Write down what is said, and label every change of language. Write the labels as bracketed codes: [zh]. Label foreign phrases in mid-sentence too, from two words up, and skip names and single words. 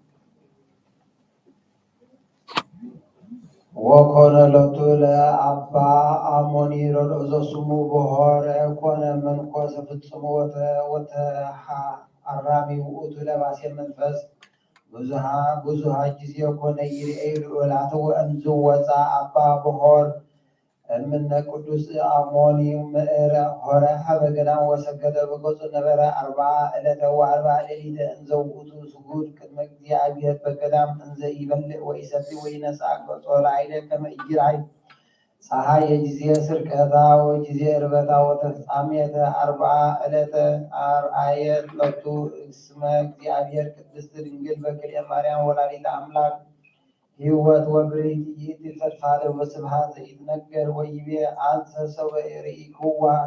[gez] ወኮነ ለቱ ለአባ አሞኒ ረድኦ ዘስሙ በሆረ ኮነ መንኮሰ ፍጹም ወተአራሚ ውእቱ ለባሴ መንፈስ ብዙሃ ጊዜ ኮነ ይርኤ ርኡላተ ወእምዝ ወፃ አባ በሆር እምነ ቅዱስ አሞኒ ምዕረ ሆረ ሀበ ገዳም ወሰገደ በገጹ ነበረ 40 ዕለተ ወ40 ሌሊተ እንዘ ውእቱ ስጉድ ቅድመ እግዚአብሔር በገዳም እንዘ ይበልዕ ወይሰብሕ ወይነሣ ገጾ ላዕሌ ከመ ኢይርአይ ፀሐይ የጊዜ ስርቀታ ወጊዜ እርበታ ወተፍጻሜተ 40 ዕለተ አርአየ ለቱ እስመ እግዚአብሔር ቅድስት ድንግል በክልኤ ማርያም ወላዲተ አምላክ ሕይወት ወብርሂት ይእቲ ተድፋለ ወስብሐት ዘይትነገር ወይቤ አንሰ ሰብአ ርኢክዋ